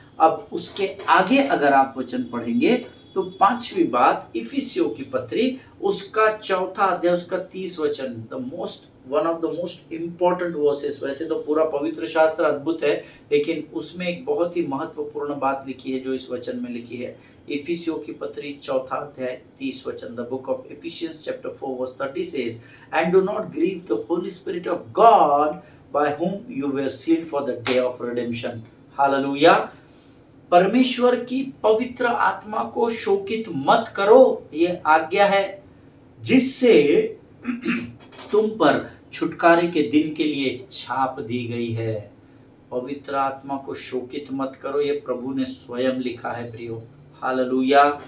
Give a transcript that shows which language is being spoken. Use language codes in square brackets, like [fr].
[hi] अब उसके आगे अगर आप वचन पढ़ेंगे तो पांचवी बात, इफिसियों की पत्री उसका चौथा अध्याय उसका 30 वचन, [en] One of the most important verses. [hi] वैसे तो पूरा पवित्र शास्त्र अद्भुत है, लेकिन उसमें एक बहुत ही महत्वपूर्ण बात लिखी है जो इस वचन में लिखी है। इफिसियों की पत्री चौथा अध्याय 30 वचन, [en] The book of Ephesians chapter 4 verse 30 says, and do not grieve the Holy Spirit of God by whom you were sealed for the day of redemption. [hi] Hallelujah. परमेश्वर की पवित्र आत्मा को शोकित मत करो, ये आज्ञा है, जिससे तुम पर छुटकारे के दिन के लिए छाप दी गई है। पवित्र आत्मा को शोकित मत करो, ये प्रभु ने स्वयं लिखा है प्रियो। हालेलुया।